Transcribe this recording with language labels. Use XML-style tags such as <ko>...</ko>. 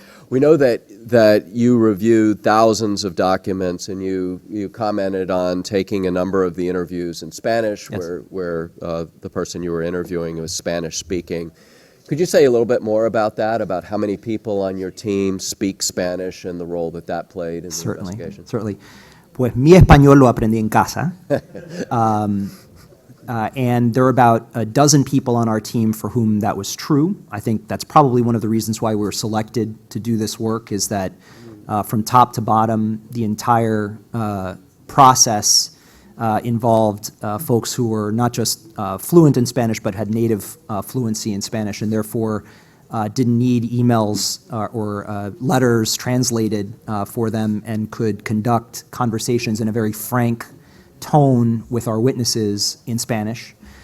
<en>We know that you reviewed thousands of documents, and you commented on taking a number of the interviews in Spanish, Yes. where the person you were interviewing was Spanish speaking. Could you say a little bit more about that, about how many people on your team speak Spanish and the role that played in the investigation? Certainly.</en> <es>Pues mi español lo aprendí en casa.</es> <en>And there are about a dozen people on our team for whom that was true. I think that's probably one of the reasons why we were selected to do this work, is that from top to bottom, the entire process involved folks who were not just fluent in Spanish, but had native fluency in Spanish, and therefore didn't need emails or letters translated for them, and could conduct conversations in a very frank tone with our witnesses in Spanish.</en>